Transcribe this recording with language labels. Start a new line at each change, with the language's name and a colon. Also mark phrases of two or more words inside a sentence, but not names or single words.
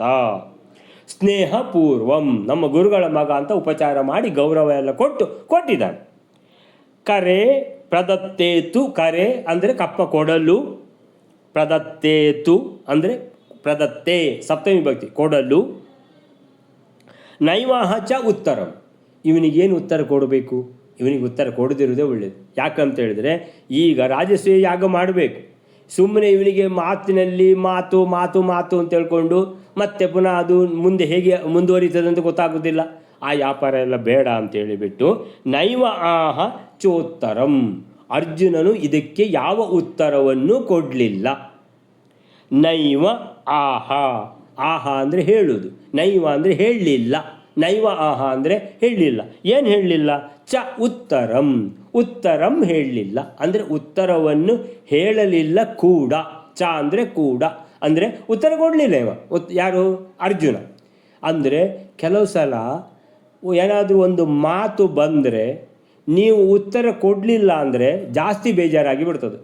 Kannada: ಸ್ನೇಹಪೂರ್ವಂ ನಮ್ಮ ಗುರುಗಳ ಮಗ ಅಂತ ಉಪಚಾರ ಮಾಡಿ ಗೌರವ ಎಲ್ಲ ಕೊಟ್ಟಿದ್ದಾನೆ.
Sanskrit: ಕರೆ ಪ್ರದತ್ತೇತು,
Kannada: ಕರೆ ಅಂದರೆ ಕಪ್ಪ ಕೊಡಲು, ಪ್ರದತ್ತೇತು ಅಂದರೆ ಪ್ರದತ್ತೆ ಸಪ್ತಮಿ ಭಕ್ತಿ ಕೊಡಲು,
Sanskrit: ನೈವಾಹ ಚ ಉತ್ತರಂ
Kannada: ಇವನಿಗೇನು ಉತ್ತರ ಕೊಡಬೇಕು, ಇವನಿಗೆ ಉತ್ತರ ಕೊಡದಿರುವುದೇ ಒಳ್ಳೆಯದು. ಯಾಕಂತ ಹೇಳಿದರೆ ಈಗ ರಾಜಸೂಯ ಯಾಗ ಮಾಡಬೇಕು, ಸುಮ್ಮನೆ ಇವನಿಗೆ ಮಾತಿನಲ್ಲಿ ಮಾತು ಮಾತು ಮಾತು ಅಂತ ಹೇಳ್ಕೊಂಡು ಮತ್ತೆ ಪುನಃ ಅದು ಮುಂದೆ ಹೇಗೆ ಮುಂದುವರಿತದೆ ಅಂತ ಗೊತ್ತಾಗೋದಿಲ್ಲ. ಆ ವ್ಯಾಪಾರ ಎಲ್ಲ ಬೇಡ ಅಂತ ಹೇಳಿಬಿಟ್ಟು
Sanskrit: ನೈವ ಆಹ ಚೋತ್ತರಂ,
Kannada: ಅರ್ಜುನನು ಇದಕ್ಕೆ ಯಾವ ಉತ್ತರವನ್ನು ಕೊಡಲಿಲ್ಲ.
Sanskrit: ನೈವ ಆಹ,
Kannada: ಆಹ ಅಂದರೆ ಹೇಳುವುದು, ನೈವ ಅಂದರೆ ಹೇಳಲಿಲ್ಲ,
Sanskrit: ನೈವ ಆಹ
Kannada: ಅಂದರೆ ಹೇಳಲಿಲ್ಲ. ಏನು ಹೇಳಲಿಲ್ಲ?
Sanskrit: ಚ ಉತ್ತರಂ,
Kannada: ಉತ್ತರಂ ಹೇಳಲಿಲ್ಲ ಅಂದರೆ ಉತ್ತರವನ್ನು ಹೇಳಲಿಲ್ಲ ಕೂಡ. ಚ ಅಂದರೆ ಕೂಡ ಅಂದರೆ ಉತ್ತರ ಕೊಡಲಿಲ್ಲ ಇವ. ಯಾರು? ಅರ್ಜುನ. ಅಂದರೆ ಕೆಲವು ಸಲ ಏನಾದರೂ ಒಂದು ಮಾತು ಬಂದರೆ ನೀವು ಉತ್ತರ ಕೊಡಲಿಲ್ಲ ಅಂದರೆ ಜಾಸ್ತಿ ಬೇಜಾರಾಗಿ ಬಿಡ್ತದೆ.